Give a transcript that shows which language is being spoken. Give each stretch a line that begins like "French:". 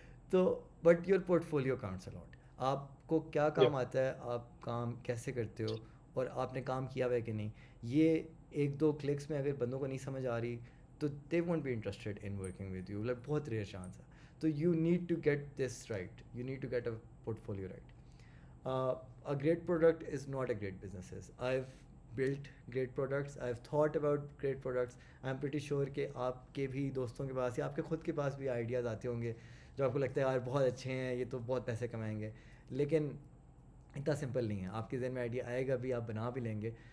Urdu: تو
English: But your portfolio counts a lot.
Urdu: آپ کو کیا کام آتا ہے, آپ کام کیسے کرتے ہو, اور آپ نے کام کیا ہوا ہے کہ نہیں, یہ 1-2 کلکس میں اگر بندوں کو نہیں سمجھ آ رہی تو
English: They won't be interested in working with you.
Urdu: Like بہت ریئر چانس ہے. تو
English: You need to get this right, you need to get a portfolio right. A great product is not a great businesses. I've built great products, I've thought about great products. I'm pretty sure
Urdu: کہ آپ کے بھی دوستوں کے پاس یا آپ کے خود کے پاس بھی آئیڈیاز آتے ہوں گے جو آپ کو لگتا ہے یار بہت اچھے ہیں, یہ تو بہت پیسے کمائیں گے, لیکن اتنا سمپل نہیں ہے. آپ کے ذہن میں آئیڈیا آئے گا بھی, آپ بنا بھی لیں گے.